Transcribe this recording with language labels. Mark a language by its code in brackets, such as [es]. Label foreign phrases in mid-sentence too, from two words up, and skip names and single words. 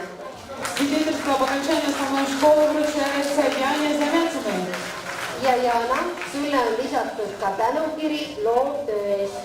[ru] Свидетельство об окончании основной школы вручается Яне Замятиной. [et] Ja Jana, sulle on lisatud ka tänukiri loovtöö eest.